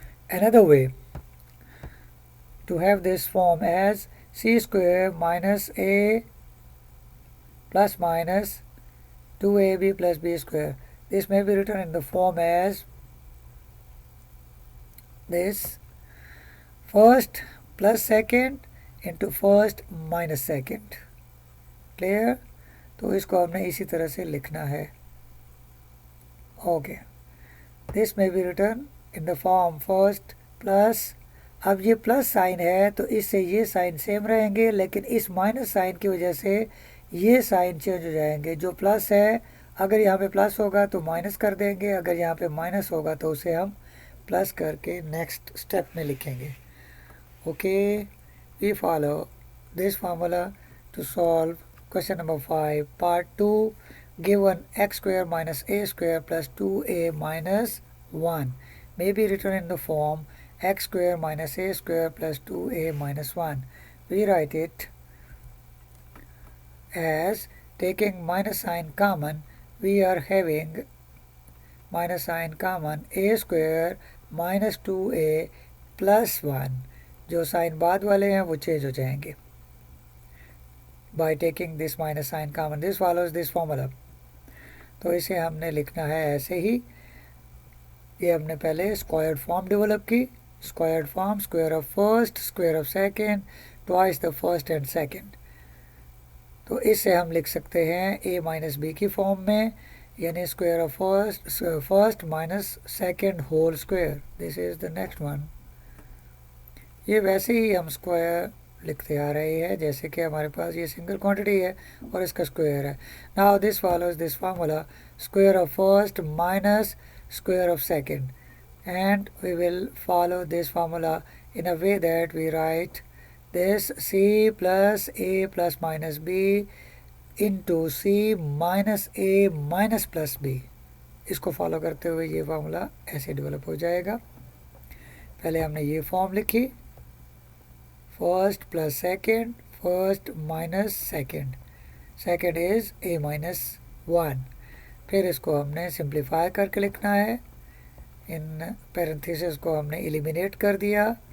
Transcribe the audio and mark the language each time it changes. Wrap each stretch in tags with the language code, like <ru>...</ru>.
<en>Another way to have this form as c square minus a plus minus 2ab plus b square. This may be written in the form as this, first plus second into first minus second. Clear?</en> <hi>तो इसको हमने इसी तरह से लिखना है.</hi> <en>Okay. This may be written in the form first plus,</en> <hi>अब ये प्लस साइन है तो इससे ये साइन सेम रहेंगे, लेकिन इस माइनस साइन की वजह से ये साइन चेंज हो जाएंगे. जो प्लस है अगर यहाँ पे प्लस होगा तो माइनस कर देंगे, अगर यहाँ पे माइनस होगा तो उसे हम प्लस करके नेक्स्ट स्टेप में लिखेंगे.</hi> <en>Okay, we follow this formula to solve question number 5 part 2. given x square minus a square plus 2a minus 1 may be written in the form x square minus a square plus 2a minus 1. We write it as, taking minus sign common, we are having minus sign common a square minus 2a plus 1.</en> <hi>जो sign बाद वाले हैं वो change हो जाएंगे.</hi> <en>By taking this minus sign common, this follows this formula.</en> <hi>तो इसे हमने लिखना है ऐसे ही. ये हमने पहले स्क्वायर्ड फॉर्म डेवलप की.</hi> <en>Squared form, square of first, square of second, twice the first and second.</en> <hi>तो इससे हम लिख सकते हैं</hi> <en>a minus B की form में, यानी square of first minus second whole square. This is the next one.</en> <hi>ये वैसे ही हम स्क्वायर लिखते आ रहे हैं जैसे कि हमारे पास ये सिंगल क्वांटिटी है और इसका स्क्वायर है.</hi> <en>Now this follows this formula, square of first minus square of second, and we will follow this formula in a way that we write this c plus a plus minus b into c minus a minus plus b.</en> <hi>इसको follow करते हुए ये formula ऐसे develop हो जाएगा. पहले हमने ये फॉर्म लिखी,</hi> <en>First plus second, first minus second, second is a minus 1.</en> <hi>फिर इसको हमने सिंप्लीफाई करके लिखना है. इन पैरेंथेसिस को हमने एलिमिनेट कर दिया.</hi>